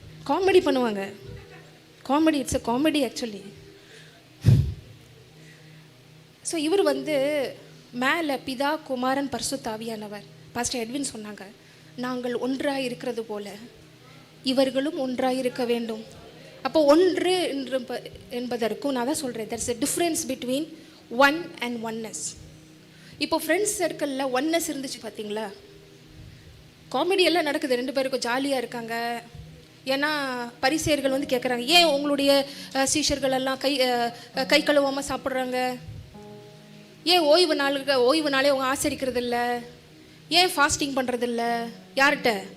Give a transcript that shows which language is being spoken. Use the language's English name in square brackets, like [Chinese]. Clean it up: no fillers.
[Tamil] Comedy பண்ணுவாங்க, comedy, [English] It's a comedy actually. [Tamil] So இவர் வந்து மேலே பிதா குமாரன் பரிசுத்த ஆவியானவர், பாஸ்டர் எட்வின் சொன்னாங்க, நாங்கள் ஒன்றாக இருக்கிறது போல இவர்களும் ஒன்றாக இருக்க வேண்டும். அப்போ ஒன்று என்பதற்கும் நான் தான் சொல்கிறேன், [English] there's a difference between one and oneness. [Tamil] இப்போ ஃப்ரெண்ட்ஸ் சர்க்கிளில் ஒன்னஸ் இருந்துச்சு பார்த்தீங்களா, காமெடி எல்லாம் நடக்குது, 2 பேருக்கும் ஜாலியாக இருக்காங்க. ஏன்னா பரிசேயர்கள் வந்து கேட்குறாங்க, ஏன் உங்களுடைய சீஷர்கள் எல்லாம் கை கழுவாமல் சாப்பிட்றாங்க, ஏன் ஓய்வு நாளே அவங்க ஆசரிக்கிறது இல்லை, ஏன் ஃபாஸ்டிங் பண்ணுறது இல்லை? யார்கிட்ட?